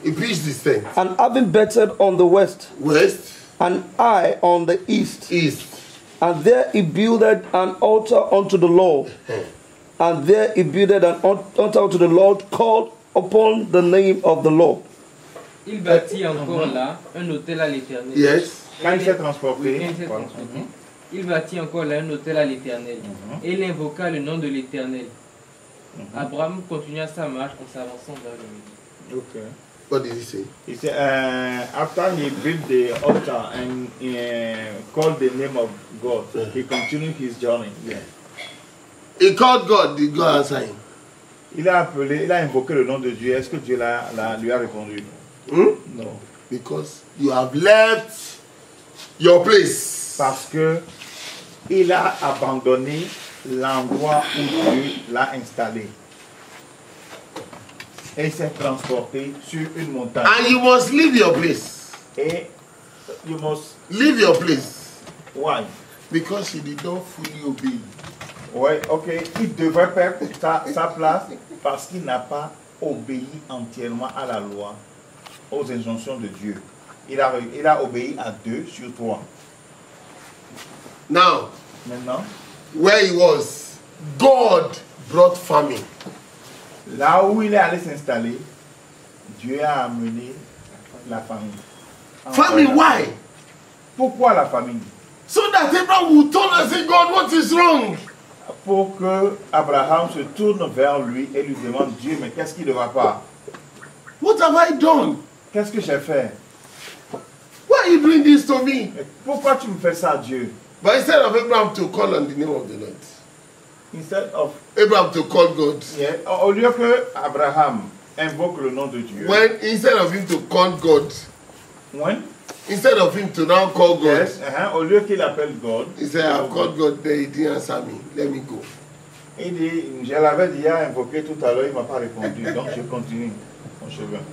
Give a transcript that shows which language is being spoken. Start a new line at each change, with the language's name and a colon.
English: He pitched this tent. and having bettered on the west, West, and I on the east. east. And there he builded an altar unto the Lord. And there he builded an altar unto the Lord, called upon the name of the Lord.
French: Il bâtit encore là un hôtel à l'Éternel.
English: Yes.
French: Quand il s'est transporté, Oui, quand il s'est transporté. Il bâtit encore là un hôtel à l'Éternel. Et il invoqua le nom de l'Éternel. Abraham continua sa marche en s'avançant vers le midi.
English: okay. What did he say? He said, after he built the altar and called the name of God, he continued his journey. Yeah. He called God. Did God answer him?
French: Il a appelé, il a invoqué le nom de Dieu. Est-ce que Dieu lui a répondu? Non.
English: Because you have left your place.
French: Parce que il a abandonné l'endroit où Dieu l'a installé. Et il s'est transporté sur une montagne.
English: And you must leave your place.
French: Et
English: you must, Leave your place. why? Because you did not fully obey.
French: Ouais, ok. Il devrait perdre sa place parce qu'il n'a pas obéi entièrement à la loi, aux injonctions de Dieu. Il a obéi à 2 sur 3.
English: Now,
French: Maintenant,
English: where he was, God brought famine.
French: là où il est allé s'installer, Dieu a amené la famine.
English: Famine, why?
French: Pourquoi la famine?
English: So that Abraham would turn and say, God, what is wrong?
French: Pour que Abraham se tourne vers lui et lui demande, Dieu, mais qu'est-ce qui ne va pas?
English: What have I done?
French: Qu'est-ce que j'ai fait?
English: Why are you doing this to me?
French: Mais pourquoi tu me fais ça, Dieu?
English: But instead of Abraham to call on the name of the Lord, Instead of, Abraham to call God.
French: yeah, au lieu que Abraham invoque le nom de Dieu,
English: When instead of him to call God, when Instead of him to now call God, Yes,
French: au lieu qu'il appelle God,
English: he said, I've called God there, he didn't answer me. Let me go.
French: il dit, je l'avais déjà invoqué tout à l'heure, il ne m'a pas répondu, donc je continue mon chemin.